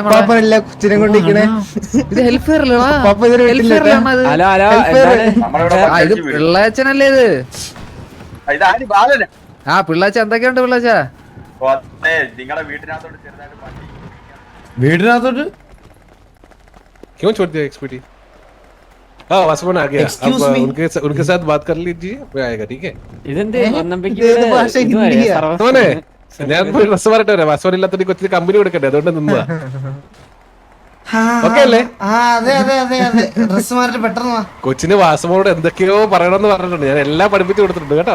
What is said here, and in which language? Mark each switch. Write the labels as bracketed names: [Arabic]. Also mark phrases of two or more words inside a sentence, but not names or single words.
[Malayalam] പാപ്പനല്ല കൊച്ചിനെ കൊണ്ടിരിക്കണേ. ഇത് ഹെൽഫെയർ പാപ്പ ഇതുവരെ വീട്ടിലില്ല. ഇത് പിള്ളാച്ചനല്ലേ ഇത്? ആ പിള്ളാച്ച എന്തൊക്കെയുണ്ട് പിള്ളാച്ച? വീടിനകത്തോട്ട് [Hindi] क्यों छोड़ दिया एक्सपीडी? हाँ वासवन आ गया. [English] Excuse [Hindi] अब [English] me. [Hindi] उनके साथ बात कर लीजिए, मैं आएगा. ठीक है? [Malayalam] ഇതെന്ത് ഏത് ഭാഷ? ഹിന്ദിയാ? മോനെ ഞാൻ പോയി ഡ്രസ് മാറിട്ട് വരാം. വാസവൻ ഇല്ലാത്ത കൊച്ചിന് കമ്പനി കൊടുക്കട്ടെ, അതുകൊണ്ട് നിന്നതാ. ഓക്കെ അല്ലേ? അതെ അതെ അതെ അതെ. ഡ്രസ് മാറിട്ട് പെട്ടെന്ന് വാ. കൊച്ചിന് വാസവനോട് എന്തൊക്കെയോ പറയണമെന്ന് പറഞ്ഞിട്ടുണ്ട്. ഞാൻ എല്ലാം പഠിപ്പിച്ചു കൊടുത്തിട്ടുണ്ട് കേട്ടോ.